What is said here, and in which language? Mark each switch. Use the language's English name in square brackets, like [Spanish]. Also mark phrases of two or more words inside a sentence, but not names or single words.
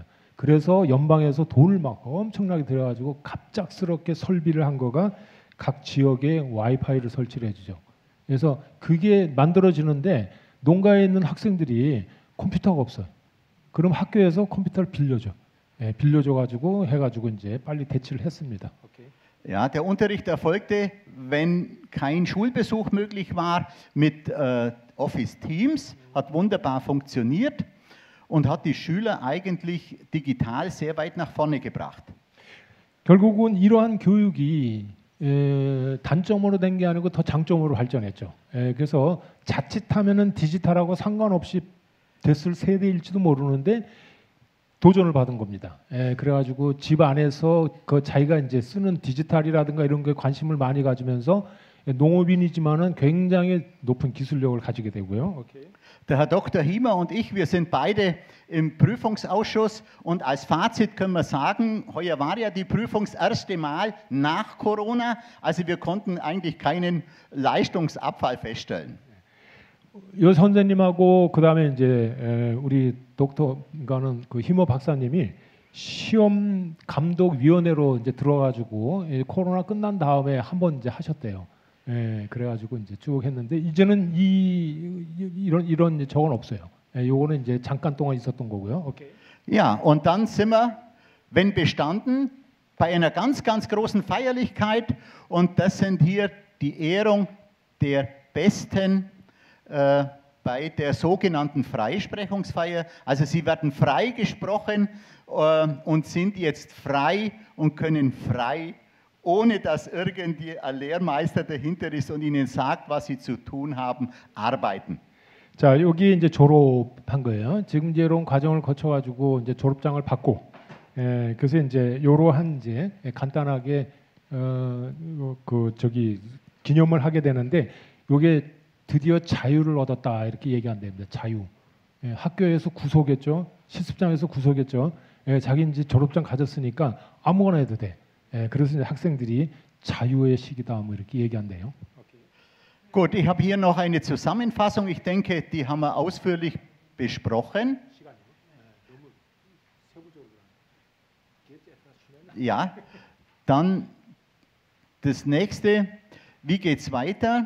[Korean] 그래서 연방에서 돈을 막 엄청나게 들여가지고 갑작스럽게 설비를 한 거가 각 지역에 와이파이를 설치를 해주죠. 그래서 그게 만들어지는데 농가에 있는 학생들이 컴퓨터가 없어요. 그럼 학교에서 컴퓨터를 빌려줘. 빌려줘가지고 해가지고 이제 빨리 대치를 했습니다. [German] Ja, der Unterricht erfolgte, wenn kein Schulbesuch möglich war, mit Office Teams, hat wunderbar funktioniert und hat die Schüler eigentlich digital sehr weit nach vorne gebracht. [Korean] 결국은 이러한 교육이 단점으로 된 게 아니고 더 장점으로 발전했죠. 그래서 자칫하면은 디지털하고 상관없이 됐을 세대일지도 모르는데 도전을 받은 겁니다. 그래가지고 집 안에서 그 자기가 이제 쓰는 디지털이라든가 이런 게 관심을 많이 가지면서 농업인이지만은 굉장히 높은 기술력을 가지게 되고요. 오케이. [German] Der Herr Dr. Hiemer und ich, wir sind beide im Prüfungsausschuss und als Fazit können wir sagen, heuer war ja die Prüfung das erste Mal nach Corona, also wir konnten eigentlich keinen Leistungsabfall feststellen. [Korean] 이 선생님하고 그다음에 이제 우리 독터가는 그 히머 박사님이 시험 감독 위원회로 이제 들어가지고 코로나 끝난 다음에 한번 이제 하셨대요. 그래가지고 이제 쭉 했는데 이제는 이런 적은 없어요. 요거는 이제 잠깐 동안 있었던 거고요. 오케이. [German] Ja, und dann sind wir, wenn bestanden, bei einer ganz, ganz großen Feierlichkeit und das sind hier die Ehrung der Besten bei der sogenannten Freisprechungsfeier. Also sie werden freigesprochen und sind jetzt frei und können frei, ohne dass irgendwie ein Lehrmeister dahinter ist und ihnen sagt, was sie zu tun haben, arbeiten. [Korean] 자, 여기 이제 졸업한 거예요. 지금 이제 이런 과정을 거쳐가지고 이제 졸업장을 받고, 그래서 이제 이러한 이제 간단하게 기념을 하게 되는데, 이게 드디어 자유를 얻었다 이렇게 얘기한답니다. 자유. 학교에서 구속했죠. 실습장에서 구속했죠. 자기 이제 졸업장 가졌으니까 아무거나 해도 돼. 그래서 이제 학생들이 자유의 시기다 뭐 이렇게 얘기한대요. [German] Gut, ich habe hier noch eine Zusammenfassung. Ich denke, die haben wir ausführlich besprochen. Ja, dann das nächste. Wie geht es weiter?